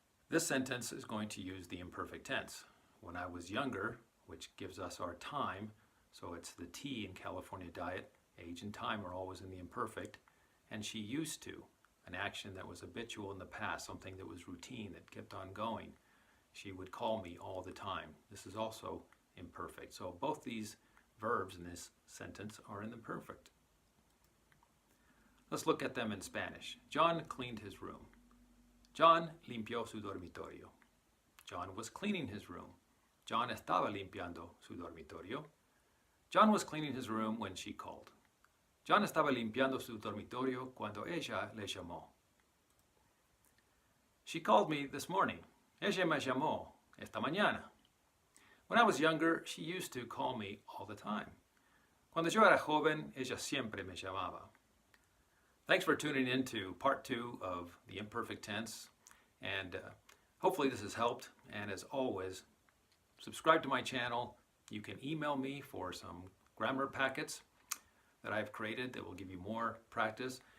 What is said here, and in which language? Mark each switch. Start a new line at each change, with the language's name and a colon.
English: This sentence is going to use the imperfect tense. When I was younger, which gives us our time, so it's the T in California Diet, age and time are always in the imperfect, and she used to, an action that was habitual in the past, something that was routine, that kept on going. She would call me all the time. This is also imperfect. So both these verbs in this sentence are in the perfect. Let's look at them in Spanish. John cleaned his room.
Spanish: John limpió su dormitorio.
English: John was cleaning his room.
Spanish: John estaba limpiando su dormitorio.
English: John was cleaning his room when she called.
Spanish: John estaba limpiando su dormitorio cuando ella le llamó.
English: She called me this morning.
Spanish: Ella me llamó esta mañana.
English: When I was younger, she used to call me all the time.
Spanish: Cuando yo era joven, ella siempre me llamaba.
English: Thanks for tuning in to part 2 of the imperfect tense, and hopefully this has helped. And as always, subscribe to my channel. You can email me for some grammar packets that I've created that will give you more practice.